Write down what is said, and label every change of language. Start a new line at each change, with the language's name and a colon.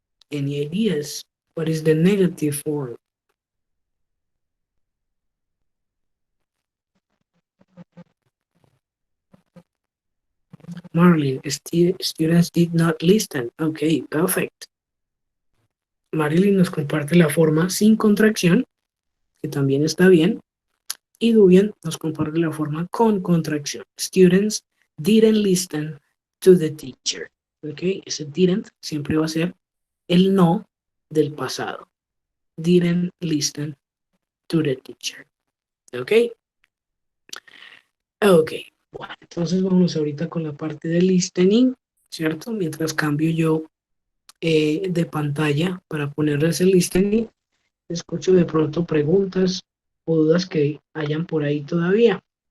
English: Any ideas? What is the negative form? Marlene, students did not listen. Okay, perfect.
Spanish: Marilyn nos comparte la forma sin contracción, que también está bien. Y Dubian nos comparte la forma con contracción.
English: Students didn't listen to the teacher.
Spanish: Okay, ese didn't siempre va a ser el no del pasado.
English: Didn't listen to the teacher. Ok. Ok.
Spanish: Bueno, entonces vamos ahorita con la parte de listening, ¿cierto? Mientras cambio yo de pantalla para ponerles el listening, escucho de pronto preguntas o dudas que hayan por ahí todavía.